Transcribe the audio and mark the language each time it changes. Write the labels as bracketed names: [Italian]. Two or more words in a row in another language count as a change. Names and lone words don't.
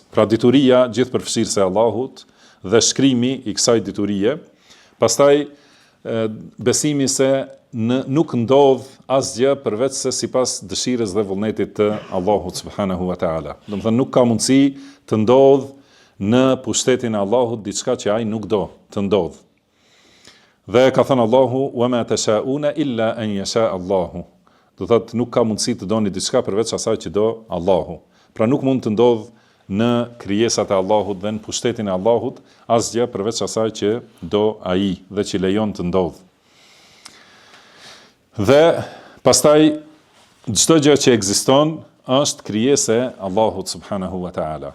[Albanian] Pra dituria gjithëpërfshirëse e Allahut dhe shkrimi i kësaj diturie, pastaj besimi se nuk ndodh asgjë përveç se sipas dëshirës dhe vullnetit të Allahut [Arabic] سبحانه وتعالى. [Albanian] Do të thënë nuk ka mundësi të ndodh në pushtetin e Allahut diçka që ai nuk do të ndodh. Dhe ka thënë Allahu: [Arabic] "وما تشاؤون إلا أن يشاء الله." [Albanian] Do thotë nuk ka mundësi të doni diçka përveç asaj që do Allahu. Pra nuk mund të ndodh në krijesat e Allahut dhe në pushtetin e Allahut asgjë përveç asaj që do ai dhe që lejon të ndodh. Dhe pastaj çdo gjë që ekziston është krijesë e Allahut [Arabic] سبحانه وتعالى.